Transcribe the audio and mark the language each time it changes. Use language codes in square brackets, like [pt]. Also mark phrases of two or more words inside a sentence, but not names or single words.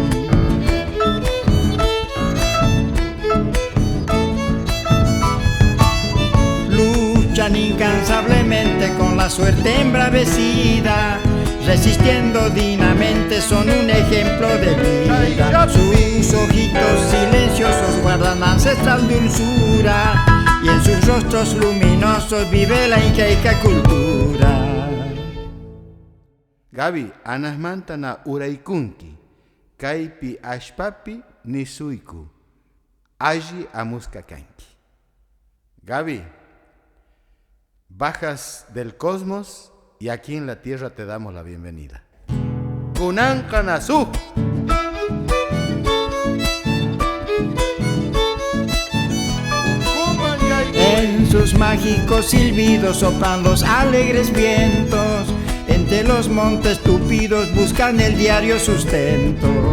[es] Luchan incansablemente con la suerte embravecida, resistiendo dignamente, son un ejemplo de vida. Sus ojitos silenciosos guardan ancestral dulzura, y en sus rostros luminosos vive la incaica cultura. Gaby, [qu] anasmantana uraikunki, kaypi ashpapi nisuyku, alli amuskakanki. [es] Gaby, bajas del cosmos y aquí en la tierra te damos la bienvenida. [qu] Kunankanasu. [es] En sus mágicos silbidos soplan los alegres vientos, entre los montes tupidos buscan el diario sustento.